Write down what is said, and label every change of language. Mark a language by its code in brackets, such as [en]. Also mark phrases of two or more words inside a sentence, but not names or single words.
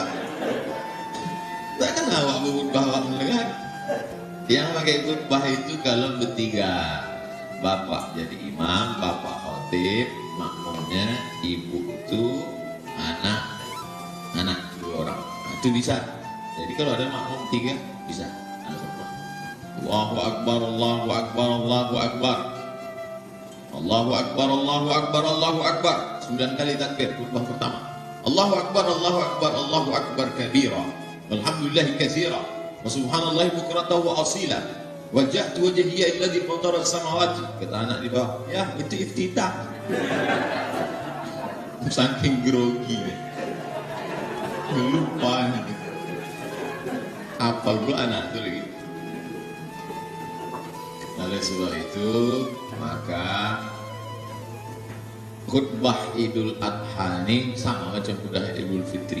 [id] Takkan awak berkhutbah awak mendengar. Yang pakai khutbah itu kalau bertiga. Bapak jadi imam, bapak khotib, makmumnya ibu itu anak 2 orang. Nah, itu bisa. Jadi kalau ada makmum 3 bisa. [ar] الله أكبر الله أكبر الله أكبر. الله أكبر الله أكبر الله أكبر. [id] 9 kali takbir khutbah pertama. [ar] الله أكبر الله أكبر الله أكبر كبيرا. والحمد لله كثيرا وسبحان الله بكرة وأصيلا. وجهت وجهي الذي فطر السماوات. [id] Kata anak di bawah, ya itu iftitah. Saking grogi. Lupa. Apa pula anak itu lagi? Oleh sebab itu, maka khutbah Idul Adha ini sama macam khutbah Idul Fitri.